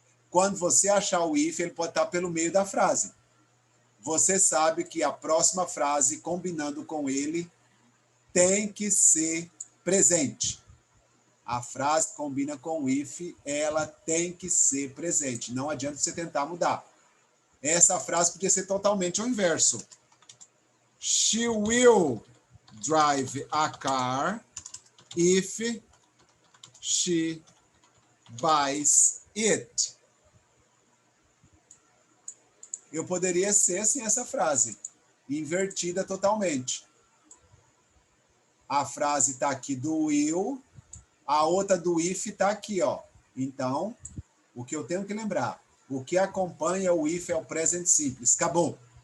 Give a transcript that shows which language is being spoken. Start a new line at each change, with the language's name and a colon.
Portuguese: Quando você achar o if, ele pode estar pelo meio da frase. Você sabe que a próxima frase, combinando com ele, tem que ser presente. A frase que combina com o if, ela tem que ser presente. Não adianta você tentar mudar. Essa frase podia ser totalmente o inverso.
English: She will drive a car if she buys it.
Portuguese: Eu poderia ser assim essa frase, invertida totalmente. A frase está aqui do will, a outra do if está aqui, ó. Então, o que eu tenho que lembrar, o que acompanha o if é o present simples. Acabou.